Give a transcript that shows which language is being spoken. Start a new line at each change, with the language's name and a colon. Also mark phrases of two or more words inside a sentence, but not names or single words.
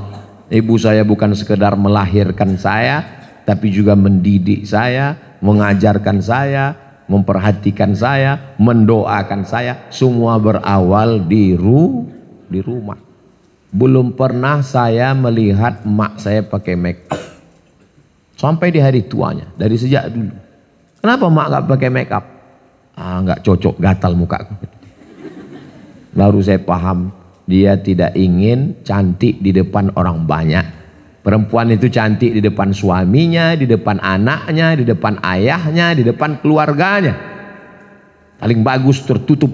Indonesian: Ibu saya bukan sekedar melahirkan saya, tapi juga mendidik saya, mengajarkan saya, memperhatikan saya, mendoakan saya. Semua berawal di rumah. Belum pernah saya melihat emak saya pakai
English: make up
Indonesian: sampai di hari tuanya, dari sejak dulu. Kenapa emak gak pakai
English: make up?
Indonesian: Gak cocok, gatal mukaku. Baru saya paham, dia tidak ingin cantik di depan orang banyak. Perempuan itu cantik di depan suaminya, di depan anaknya, di depan ayahnya, di depan keluarganya. Paling bagus tertutup.